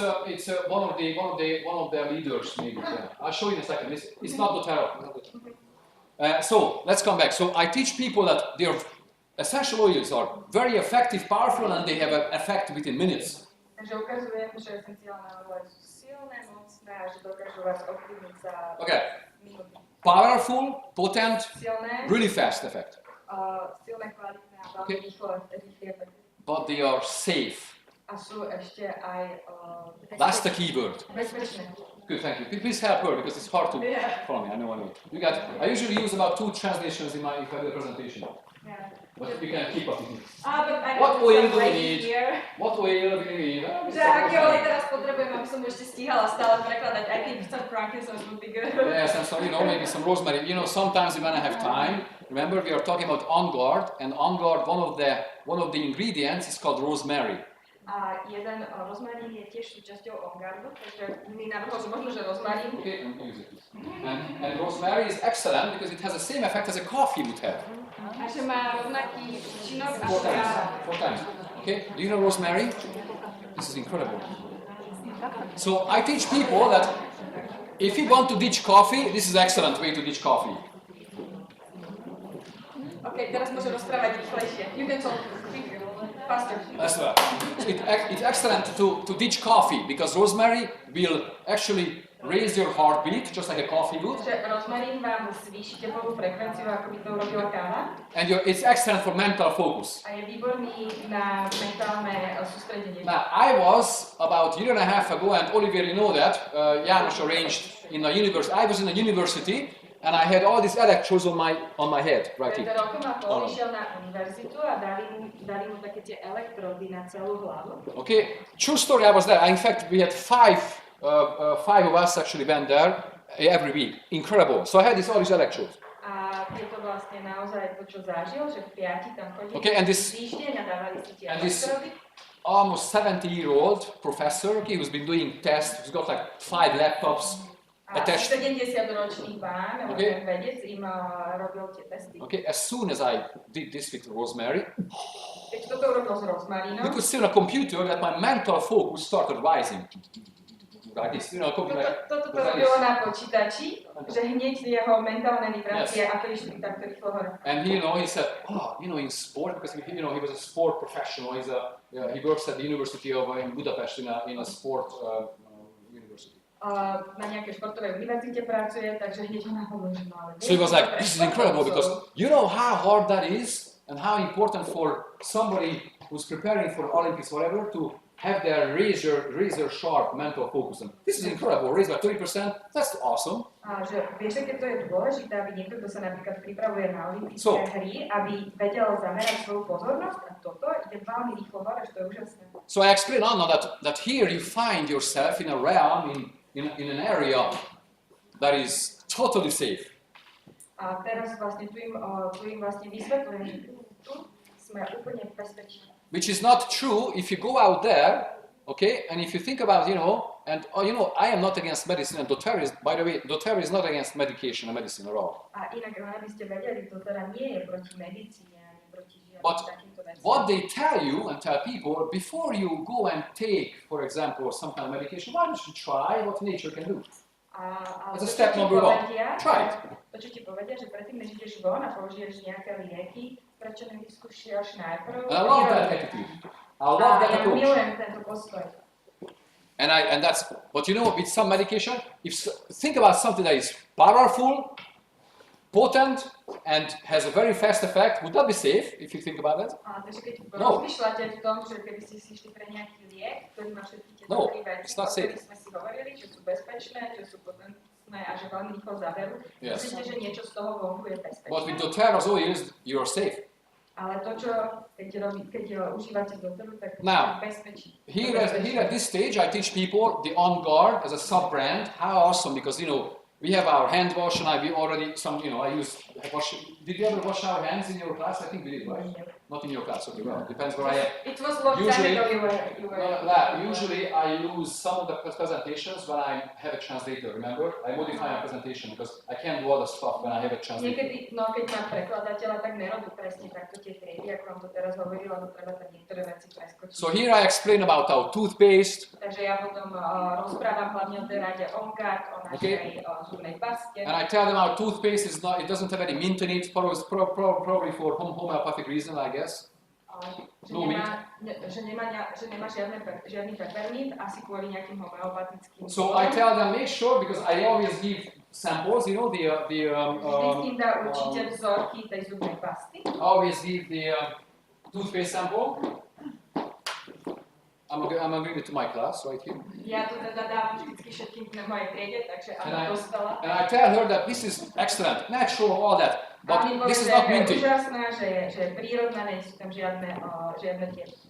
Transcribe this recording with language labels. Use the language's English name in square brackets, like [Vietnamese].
[English] It's one of the leaders maybe. Yeah. I'll show you in a second. It's not doTERRA. So let's come back. So I teach people that their essential oils are very effective, powerful, and they have an effect within minutes. [Slovak] Takže ukazujem, že esenciálne oleje sú silné, mocné a že dokážu vás ovplyvniť za [English] Okay. [Slovak] minúty. [English] Powerful, potent, [Slovak] Silné, [English] really fast effect. [Slovak] silné, kvalitné a veľmi [English] Okay. [Slovak] rýchly efekt. [English] But they are safe. [Slovak] A sú ešte aj [English] That's the key word. [Slovak] bezpečné. [English] Good, thank you. Please help her because it's hard to Yeah. follow me. I know. I usually use about 2 translations if I do a presentation. Yeah. But we can keep up with it. But I What know oil some do we right need? here. What oil do we need? [Slovak] Že aké olej teraz potrebujem, aby som ešte stíhala stále prekladať. [English] I think some frankincense would be good. Yes, and so maybe some rosemary. Sometimes when I have time, remember we are talking about On Guard, and On Guard, one of the ingredients is called rosemary. [Slovak] A jeden rozmarín je tiež súčasťou On Guardu, takže mi navrhol, že možno, že rozmarín. [English] Okay, and use it. And rosemary is excellent because it has the same effect as a coffee would have. [Slovak] A že má rovnaký účinok [English] 4 [Slovak] ako [English] times. [Slovak] káva. [English] 4 times. Okay, do you know rosemary? This is incredible. So I teach people that if you want to ditch coffee, this is an excellent way to ditch coffee. [Slovak] OK, teraz môžem rozprávať rýchlejšie. [English] You can talk quicker. That's right. So it's excellent to ditch coffee because rosemary will actually raise your heartbeat just like a coffee would. [Slovak] Rozmarín vám zvýši tepovú frekvenciu, ako by to urobila káva. [English] And it's excellent for mental focus. [Slovak] A je výborný na mentálne sústredenie. [English] Now, I was about a year and a half ago, and Olivier, you know that, János arranged in a university. I was in a university, and I had all these electrodes on my head, right here. [Slovak] Pred rokom a pol išiel na univerzitu a dali mu také tie elektrody na celú hlavu. [English] Okay, true story, I was there. In fact, we had five of us actually went there every week. Incredible. So I had all these electrodes. [Slovak] A je to vlastne naozaj to, čo zažil, že v piati tam chodili týždeň a dávali si tie elektrody. [English] Almost 70-year-old professor, okay, who's been doing tests, who's got like 5 laptops attached. [Slovak] 70-ročný pán, [English] Okay. [Slovak] vedec, im robil tie testy. [English] Okay, as soon as I did this with rosemary, [Slovak] Keď toto urobil s rozmarínom, [English] you could see on a computer that my mental focus started rising. Like this, you know, [Slovak] toto robilo na počítači, že hneď jeho mentálne vibrácie ako išli takto rýchlo hore. [English] And he said, in sport, because he was a sport professional. He works at the University of in Budapest in a sport university. [Slovak] Na nejakej športovej univerzite pracuje, takže hneď ho nahovoril, že ale... [English] So he was like, this is incredible because you know how hard that is and how important for somebody who's preparing for Olympics, whatever, to have their razor sharp mental focus. And this is incredible. Raise by 30%. That's awesome. [Slovak] A že vieš, keď to je dôležité, aby niekto, kto sa napríklad pripravuje na olympijské hry, aby vedel zamerať svoju pozornosť a toto ide veľmi rýchlo hore, že to je úžasné. [English] So I explain Anna that here you find yourself in a realm, in an area that is totally safe. [Slovak] A teraz vlastne tu im vlastne vysvetľujem, že tu sme úplne v bezpečí. [English] Which is not true if you go out there, okay, and if you think about, I am not against medicine, and doTERRA is, by the way, doTERRA is not against medication or medicine at all. [Slovak] A inak, aby ste vedeli, doTERRA nie je proti medicíne, ani proti žiadnym [English] But [Slovak] takýmto veciam. [English] what they tell you and tell people, before you go and take, for example, some kind of medication, why don't you try what nature can do? That's a step number 1. Try it. [Slovak] To, čo ti povedia, že predtým, než ideš von a použiješ nejaké lieky, prečo nevyskúšaš najprv? [English] And I love that attitude. I love that approach. [Slovak] Milujem tento postoj. [English] And that's, but with some medication, think about something that is powerful, potent, and has a very fast effect, would that be safe if you think about it? [Slovak] Takže keď rozmýšľate v tom, že keby ste si išli pre nejaký liek, ktorý má všetky tie dobré veci, o ktorých sme si hovorili, že sú bezpečné, že sú potentné a že veľmi rýchlo zaberú, myslíte, že niečo z toho vonku je bezpečné? [English] But with doTERRA's oils, you're safe. [Slovak] Ale to, čo keď užívate doTERRA, tak bezpečí. [English] Here at this stage, I teach people the On Guard as a sub-brand. How awesome, because we have our hand wash, and I use wash. Did you ever wash our hands in your class? I think we did, right? Not in your class, okay, well, depends where I am. It was a long time ago you were... Usually I use some of the presentations when I have a translator, remember? I modify my presentation because I can't do all the stuff when I have a translator. [Slovak] Niekedy, keď mám prekladateľa, tak nerobí presne takto tie triedy, ako vám to teraz hovorila, lebo treba tam niektoré veci preskočiť. [English] So here I explain about our toothpaste. [Slovak] Takže ja potom rozprávam hlavne o tej rade On Guard, o našej zubnej paste. [English] And I tell them our toothpaste it doesn't have any mint in it, probably for homeopathic reason, I guess. No mint. [Slovak] Že nemá žiadny peppermint, asi kvôli nejakým homeopatickým. [English] So I tell them, make sure, because I always give samples, [Slovak] Vždycky im dá určite vzorky tej zubnej pasty. [English] I always give the toothpaste sample. I'm giving it to my class right here. [Slovak] Ja to teda dávam vždycky všetkým na mojej triede, takže Anna dostala. [English] And I tell her that this is excellent, natural, all that, but this is not minty. [Slovak] Úžasná, že je prírodná, nie sú tam žiadne tie.